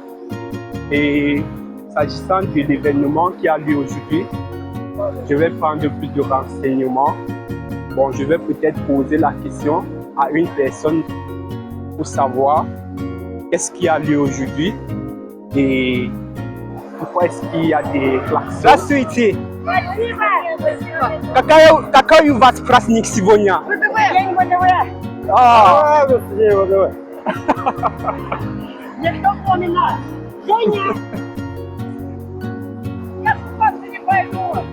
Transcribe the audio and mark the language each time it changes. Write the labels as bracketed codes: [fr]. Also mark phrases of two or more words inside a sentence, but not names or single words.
[fr] Et s'agissant de l'événement qui a lieu aujourd'hui, je vais prendre plus de renseignements. Bon, je vais peut-être poser la question à une personne pour savoir qu'est-ce qui a lieu aujourd'hui et pourquoi est-ce qu'il y a des klaxons. [ru] Здравствуйте! Какая у вас праздник сегодня? День ВДВ. День ВДВ. Никто поминает. Женя! Я с вас не пойду.